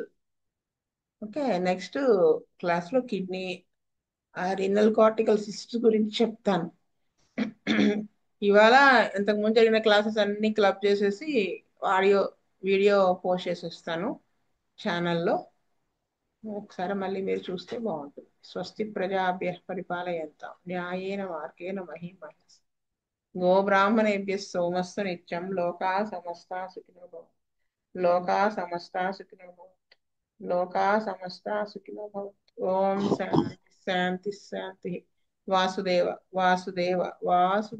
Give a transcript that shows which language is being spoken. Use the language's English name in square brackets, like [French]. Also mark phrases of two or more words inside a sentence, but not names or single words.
[Telugu] ఓకే, [English] next class [Telugu] లో [English] kidney renal cortical cysts [Telugu] గురించి చెప్తాను. ఇవాళ ఇంతకు ముందు జరిగిన క్లాసెస్ అన్ని క్లబ్ చేసేసి [English] audio video [Telugu] పోస్ట్ చేసేస్తాను ఛానల్లో. ఒకసారి మళ్ళీ మీరు చూస్తే బాగుంటుంది. [Sanskrit] స్వస్తి ప్రజాభ్య పరిపాలయంతాం న్యాయేన మార్గేణ మహీం మహేష్. గో బ్రాహ్మణేభ్య సోమస్సు నిత్యం లోకా సమస్తా సుఖినో భవంతు. లోకా సమస్తా సుఖినో భవంతు. లోకా సమస్తా సుఖినో భవంతు. ఓం శాంతి శాంతి శాంతి. వాసుదేవ వాసుదేవ వాసు